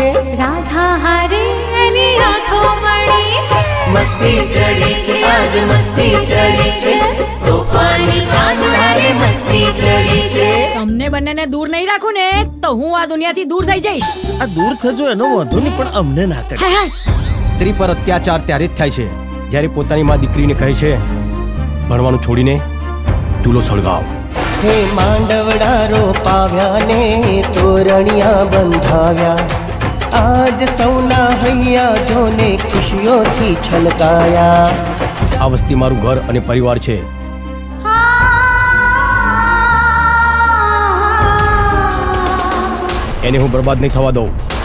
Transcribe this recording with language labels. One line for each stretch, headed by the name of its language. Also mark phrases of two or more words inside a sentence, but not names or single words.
Gujarati: રાધા હારે એની આંખો मળી છે। મસ્તી ચઢી છે આજ મસ્તી ચઢી છે, તોફાની કાંગડારે મસ્તી ચઢી છે। તમને બંનેને દૂર નહીં રાખું ને તો હું આ દુનિયાથી દૂર થઈ જઈશ। આ દૂર થજો એનો વાંધો નહીં, પણ અમને ના કરે। સ્ત્રી પર અત્યાચાર ત્યારે જ થાય છે જ્યારે પોતાની માં દીકરીને કહે છે ભણવાનું છોડીને ચૂલો સળગાવ। હે માંડવડા રોપાવ્યા ને તોરણિયા બંધાવ્યા, આજ સૌના હૈયા જોને ખુશીઓ થી છલકાયા। આ વસ્તી મારું ઘર અને પરિવાર છે, એને હું બરબાદ નહીં થવા દઉં।